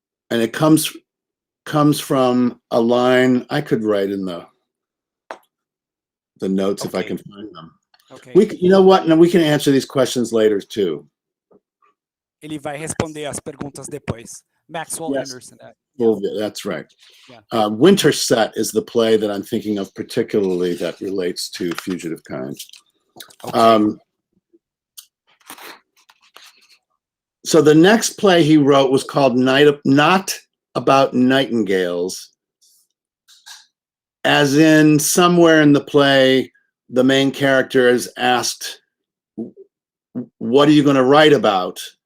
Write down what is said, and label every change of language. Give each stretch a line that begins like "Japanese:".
English: And it comes from a line I could write in the notes if I can find them. Okay. You know what? No, we can answer these questions later too.
Portuguese: Ele vai responder as perguntas depois.
English: Maxwell Yes. Anderson. Fulvio, that's right. Yeah. Winterset is the play that I'm thinking of particularly that relates to Fugitive Kind. Okay. So the next play he wrote was called Not About Nightingales, as in somewhere in the play, the main character is asked, what are you going to write about?